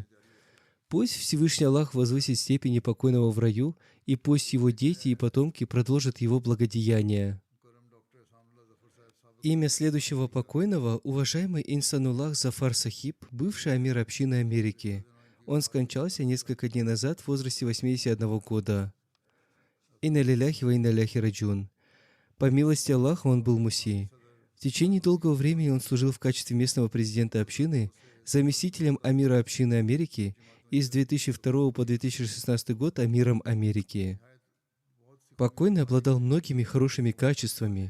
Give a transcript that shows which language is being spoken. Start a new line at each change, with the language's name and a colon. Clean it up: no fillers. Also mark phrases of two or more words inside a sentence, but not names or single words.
Russian: Пусть Всевышний Аллах возвысит степени покойного в раю, и пусть его дети и потомки продолжат его благодеяния. Имя следующего покойного — уважаемый Инсануллах Зафар Сахиб, бывший амир общины Америки. Он скончался несколько дней назад в возрасте 81 года.
Arabic: إنا لله وإنا إليه راجعون.
Russian: По милости Аллаха он был муси. В течение долгого времени он служил в качестве местного президента общины, заместителем амира общины Америки и с 2002 по 2016 год амиром Америки. Покойный обладал многими хорошими качествами.